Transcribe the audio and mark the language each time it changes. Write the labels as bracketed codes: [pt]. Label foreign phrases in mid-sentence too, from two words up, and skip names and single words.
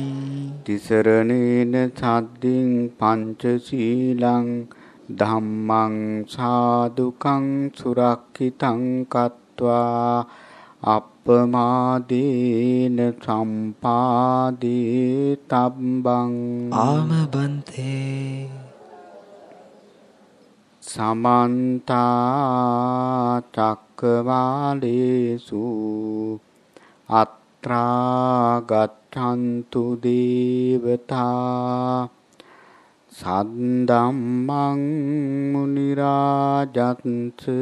[pi] තිසරණේන සද්දින් පංචශීලං ධම්මං සාදුකං සුරක්ඛිතං කତ୍වා අප්පමාදේන සම්පාදේ තබ්බං. ආම බන්තේ සමන්ත චක්කවාලේසු අත් යත්‍රා ගච්ඡන්තු දේවතා සද්දම්මං මුනි රාජත්ස